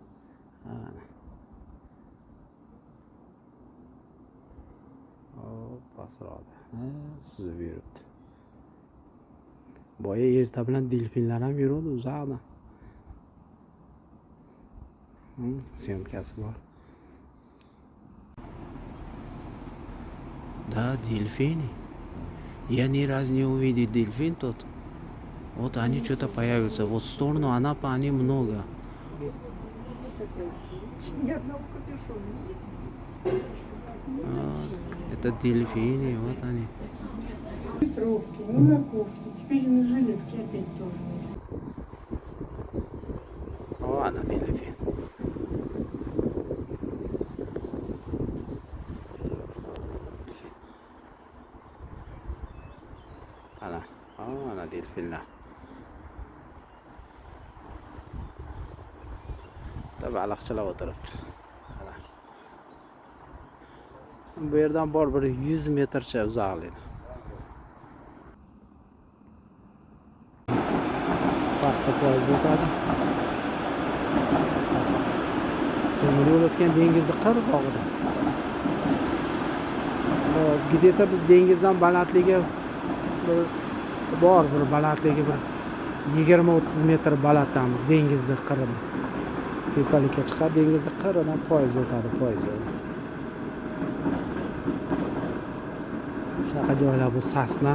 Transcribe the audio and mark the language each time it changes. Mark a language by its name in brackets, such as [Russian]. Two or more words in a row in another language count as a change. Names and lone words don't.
[Uzbek] Pastroqda. Suzib yuribdi. Boya erta bilan delfinlar ham yuradi uzoqda. Syomkasi bor. [Russian] Да, дельфины. Я ни разу не увидел дельфин тут. Вот они что-то появятся. Вот в сторону Анапы они много. Ни одного капюшона. Это дельфины, вот они. Ветровки, ну на кофте. Теперь на жилетке опять тоже. О, она дельфин. [Uzbek] Ana delfinlar. Tabii baliqchilar o'tiribdi. Mana. Bu yerdan bor bir 100 metrcha uzoqlikda. Pastda poyezd o'tadi. Temir yo'l o'tgan dengizni qirg'og'ida. Где-то biz dengizdan balandligi bor bir balandligi bir 20-30 metr balandamiz dengizni qirida. Tepalikka chiqadi, dengizni qiridan poyezd o'tadi, poyezd. Shunaqa joylar bu Sasna.